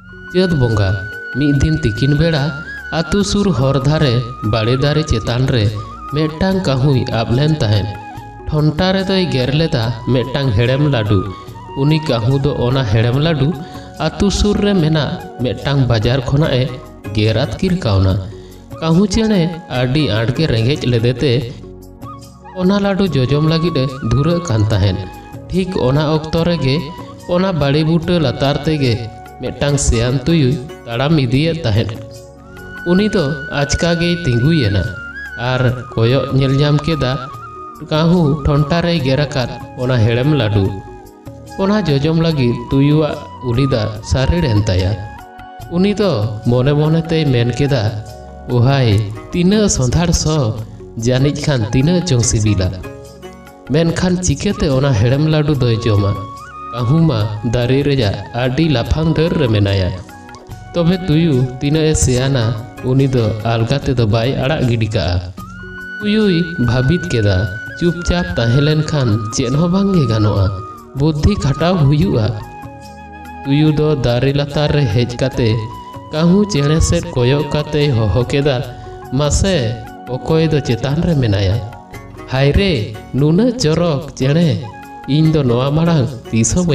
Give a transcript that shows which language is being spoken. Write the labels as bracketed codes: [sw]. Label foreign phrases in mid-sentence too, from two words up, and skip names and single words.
[sat] चैत बंगा मिद दिन तिकिन बेड़ा आतु सुर हर धारे बाड़े दारे चेतान रे मेटांग काहुई आबलेन तहेन ठंटा रे दोय गेर लेदा मेटांग हेड़ेम लाडू उनी काहू दो ओना हेड़ेम लाडू आतु सुर रे मेना मेटांग बाजार खोना ए गेरात किर कावना काहू चेणे आडी आड़के रेंगेज लेदेते ओना लाडू जोजम लगिद धुरा कान तहेन ठीक ओना ऑक्तो रेगे ओना बाड़ी बूटा लातार तेगे मेटांग सेयान तुयु ताड़ाम इदिये तहेन उनी तो आचका गे तिंगुयेना आर कोयो नेल ᱧᱟᱢ केदा काहू ठंटा रे गेराकात ओना हेड़ेम लाडू ओना जोजम लगी तुयुआ उलिदा सारेड़ेन ताया उनी तो मोने मोने ते मेन केदा ओहाय तीना संधार सो जानिज खान तीना चों सिबिला मेनखान चिकेते ओना हेड़ेम लाडू दोय जोमा काहू मा दारे रेजा आडी लाफांग डर रे मेनाया तबे तुयु तीना ए सेयाना उनी दो आलगा ते दो बाय आड़ा गिडी का तुयुई भाबित केदा चुपचाप ताहेलेन खान चेन हो बांगे गानोआ बुद्धि खटाव हुयुआ तुयु दो दारे लातार रे हेज काते काहू चेणे सेट कोयो काते होहो केदा मासे ओकोय दो चेतान रे मेनाया हाय रे नुना चोरक चेणे इन दो नोआ माड़ांग तीसो बन